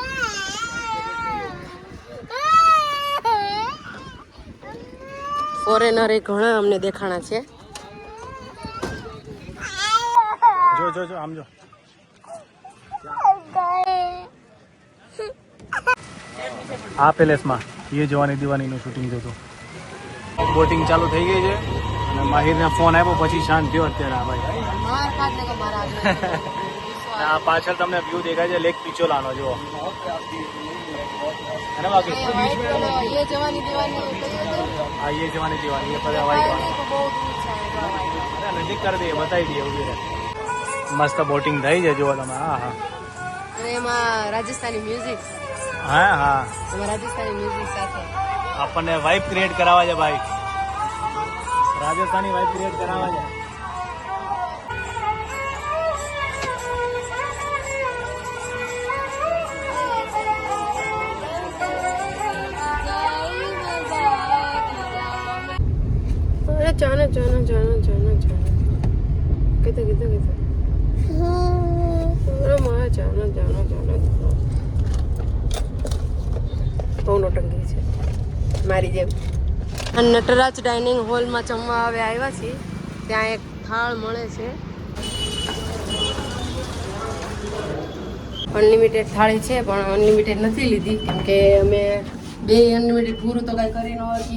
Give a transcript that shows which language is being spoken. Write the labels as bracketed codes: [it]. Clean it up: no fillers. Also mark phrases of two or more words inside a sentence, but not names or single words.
[gu] ફોરેનર એ ઘણા અમને દેખાણા છે. જો આમ જો. આ પેલેસમાં ये जवानी दीवानी નું શૂટિંગ થયું. બોટિંગ ચાલુ થઈ ગઈ છે અને માહિરને ફોન આવ્યો પછી શાંત થયો. અત્યારે આ ભાઈ આ પાછળ તમને વ્યૂ દેખાય છે લેક પિચોલાનો. જુઓ અને બાકી ये जवानी दीवानी આ ये जवानी दीवानी ये બધા વાઈટ નજીક કરી દઈએ, બતાવી દઈએ. ઉભી રહે. મસ્ત બોટિંગ થઈ છે જુઓ તમે. હા હા. અને એમાં રાજસ્થાની મ્યુઝિક. હા હા, એમાં રાજસ્થાની મ્યુઝિક સાથે આપણને [en] vibe create [gu] કરાવવા છે ભાઈ. રાજસ્થાની [en] wife create [gu] કરાવવા છે. [hi] अरे जाना जाना जाना जाना जाना किधर किधर किधर अरे माँ जाना जाना जाना [gu] બહુ નોટંકી છે મારી જેમ. નટરાજ ડાઇનિંગ હોલમાં જમવા હવે આવ્યા છીએ. ત્યાં એક થાળ મળે છે, અનલિમિટેડ થાળી છે, પણ અનલિમિટેડ નથી લીધી કેમ કે અમે બે અનલિમિટેડ પૂરું તો કઈ કરી ન હતી.